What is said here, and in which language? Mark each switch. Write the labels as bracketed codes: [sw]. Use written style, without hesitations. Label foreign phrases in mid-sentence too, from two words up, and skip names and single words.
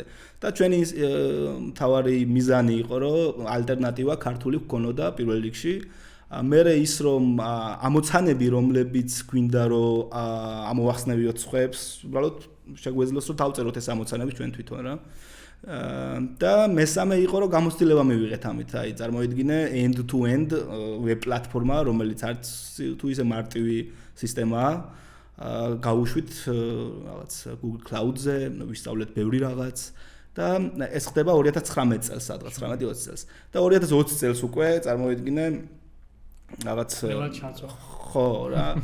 [ka] და ჩვენი მთავარი მიზანი იყო, რომ ალტერნატივა ქართული გქონოდა პირველ რიგში. მერე ის რომ ამოცანები, რომლებიც გვინდა რომ ამოვახსნევიოთ სხვებს, უბრალოდ შეგვეძლოს რომ დავწეროთ ეს ამოცანები ჩვენ თვითონ რა. და მესამე იყო რომ გამოცდილება მივიღეთ ამით, აი წარმოიდგინე [en] end to end web [ka] პლატფორმა, რომელიც არც თუ ისე მარტივი სისტემაა, გავუშვით რაღაც Google Cloud-ზე, ვისწავლეთ ბევრი რაღაც და ეს ხდება 2019 წელს, სადღაც 19-20 წელს. და 2020 წელს უკვე წარმოიდგინე რაღაც ხო რა.